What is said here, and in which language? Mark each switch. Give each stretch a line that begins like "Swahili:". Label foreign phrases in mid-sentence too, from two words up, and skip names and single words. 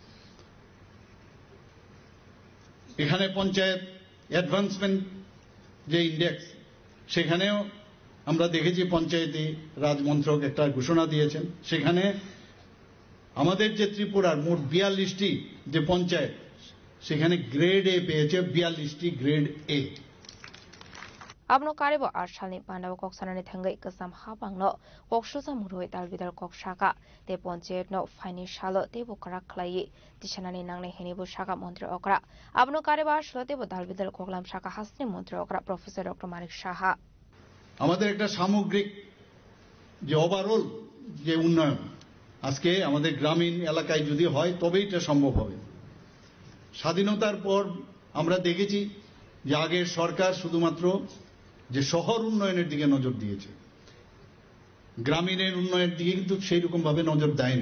Bangla: এখানে পঞ্চায়েত অ্যাডভান্সমেন্ট যে ইন্ডেক্স সেখানেও আমরা দেখেছি পঞ্চায়েতি রাজ মন্ত্রক একটা ঘোষণা দিয়েছেন সেখানে আমাদের যে ত্রিপুরার মোট 42টি যে পঞ্চায়েত সেখানে
English: grade A
Bangla: পেয়েছে 42টি
English: grade A
Kok Borok: abno karebo arsalni pandao kok sanani thangai kasam hapangno koksusa muroi dalbidar kok shaka te panchayat no financial te bo karak khlai tisanani nangne heni bo shaka mantri okra abno karebo arsalo te bo dalbidar koklam shaka hasni mantri okra Professor Dr. Manik Saha
Bangla: আমাদের একটা সামগ্রিক যে ওভারঅল যে উন্নয়ন আজকে আমাদের গ্রামীণ এলাকায় যদি হয় তবেই এটা সম্ভব হবে। স্বাধীনতার পর আমরা দেখেছি যে আগের সরকার শুধুমাত্র যে শহর উন্নয়নের দিকে নজর দিয়েছে, গ্রামীণের উন্নয়নের দিকে কিন্তু সেই রকম ভাবে নজর দেয়নি।